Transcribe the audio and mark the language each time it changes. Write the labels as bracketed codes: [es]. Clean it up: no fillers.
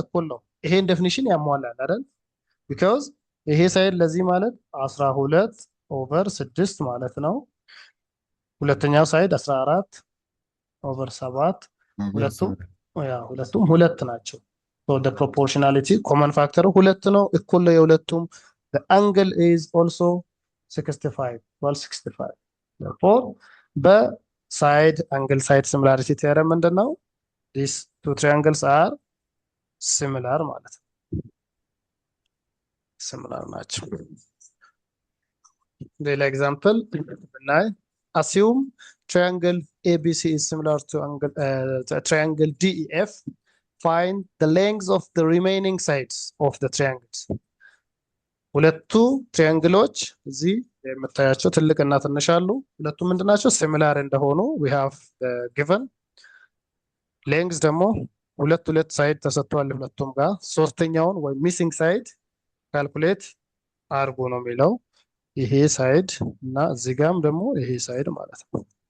[am] እኩል ነው። ይሄን ዴፊኒሽን ያሟላል አይደል? ቢኮዝ ይሄ ሳይድ ለዚህ ማለት 12/6 ማለት ነው። ሁለተኛው ሳይድ 14/7 ሁለቱም ሁለት ናቸው። [en] the proportionality common factor [am] ሁለት ነው፣ እኩል ነው የሁለቱም። [en] the angle is also 65 therefore [am] በሳይድ አንግል ሳይድ [en] similarity theorem [am] ምንድነው? [en] these two triangles are similar [am] ማለት ነው። [en] similar [am] ናቸው። ሌላ ኤግዛምፕል ብናይ [en] assume triangle ABC is similar to triangle DEF. Find the lengths of the remaining sides of the triangles. [am] ሁለቱ ትሪያንግሎች እዚህ የምታያቸው ትልቅና ትንሽ አሉ። ሁለቱ ምንድናቸው? ሲሚላር እንደሆኑ [en] we have given lengths [am] ደግሞ ሁለት ሳይድ ተሰጥቷል ሁለቱም ጋር። ሶስተኛውን ወይ ሚሲንግ ሳይድ ካልኩሌት አርጎ ነው የሚለው ይሄ ሳይድ እና እዚህ ጋርም ደግሞ ይሄ ሳይድ ማለት ነው።